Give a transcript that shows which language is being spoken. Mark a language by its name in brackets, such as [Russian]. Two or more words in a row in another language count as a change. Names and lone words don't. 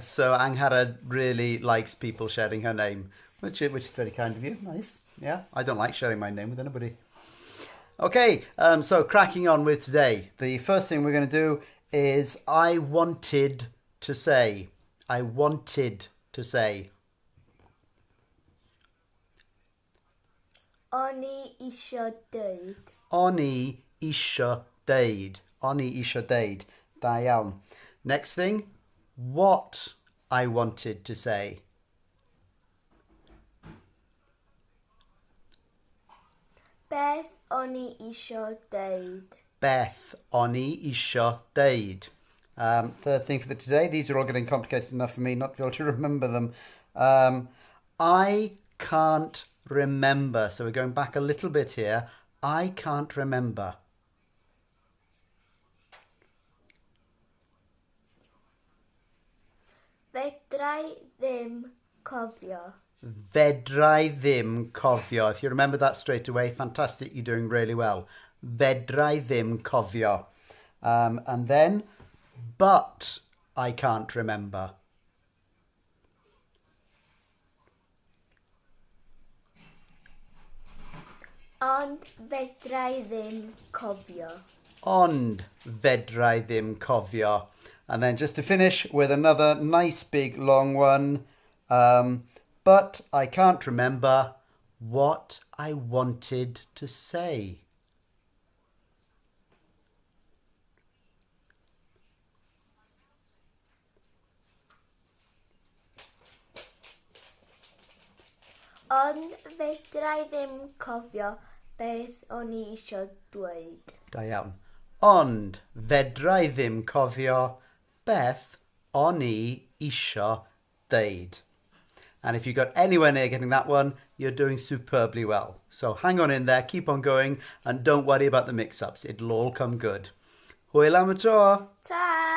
[English] So Angharad really likes people sharing her name, which is very kind of you. Nice. Yeah, I don't like sharing my name with anybody. Okay, so cracking on with today. The first thing we're going to do is I wanted to say. I wanted to say. [Welsh] Oni isio deud. Oni isio deud. Oni isio deud. Da iawn. [English] Next thing, what I wanted to say. [Welsh] Beth oni isio deud. Beth oni isio deud. [English] Third thing for today, these are all getting complicated enough for me not to be able to remember them. I can't remember. So we're going back a little bit here. I can't remember. [Welsh] Fedrai ddim cofio. Fedrai ddim cofio. [English] If you remember that straight away, fantastic. You're doing really well. [Welsh] Fedrai ddim cofio. [English] And then, but I can't remember. [Welsh] Ond fedrai ddim cofio. Ond fedrai ddim cofio. [English] And then just to finish with another nice big long one. But I can't remember what I wanted to say. [Welsh] Ond fedrai ddim cofio beth oni isio dweud. Da iawn. Ond fedrai ddim cofio beth oni isio deud. [English] And if you got anywhere near getting that one, you're doing superbly well. So hang on in there, keep on going, and don't worry about the mix-ups. It'll all come good. [Welsh] Hwyl am y tro. Ta!